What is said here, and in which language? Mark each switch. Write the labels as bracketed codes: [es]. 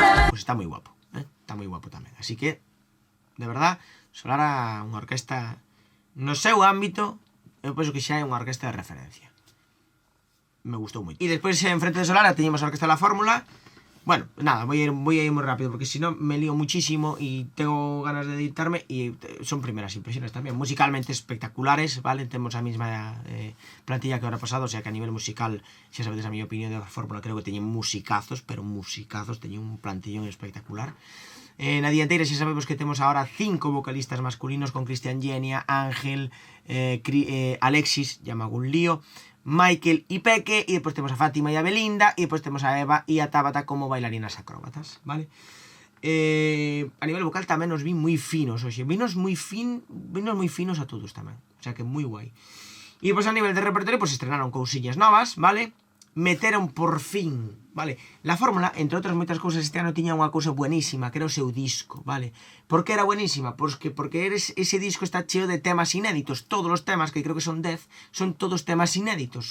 [gl] Pues está moi guapo, está moi guapo tamén. Así que, de verdad, Solara unha orquesta no seu ámbito, eu penso que xa é unha orquesta de referencia. Me gustou moito. E despois, en frente de Solara, teñemos a [es] Orquesta de la Fórmula. Bueno, nada, voy a ir muy rápido porque si no me lío muchísimo y tengo ganas de editarme, y son primeras impresiones también, musicalmente espectaculares, ¿vale? Tenemos la misma plantilla que ahora pasado, o sea que a nivel musical, ya sabéis a mi opinión de la Fórmula, creo que tenían musicazos, pero musicazos, tenían un plantillón espectacular. [gl] Na dianteira xa sabemos que temos [es] ahora 5 vocalistas masculinos con Cristian Genia, Ángel, Alexis, llama algún lío, Michael y Peque, y después tenemos a Fátima y a Belinda, y después tenemos a Eva y a Tabata como bailarinas acróbatas, ¿vale? [gl] A nivel vocal tamén nos vi moi finos, oxe, vinos moi finos a todos tamén, o sea que moi guai. E despois a nivel de repertorio, pues estrenaron cousiñas novas, ¿vale? Meteron por fin, vale? La Fórmula, entre outras moitas cousas, este ano tiña unha cousa buenísima, que era o seu disco, vale? Por que era buenísima? Porque ese disco está cheo de temas inéditos. Todos os temas, que creo que son 10, son todos temas inéditos.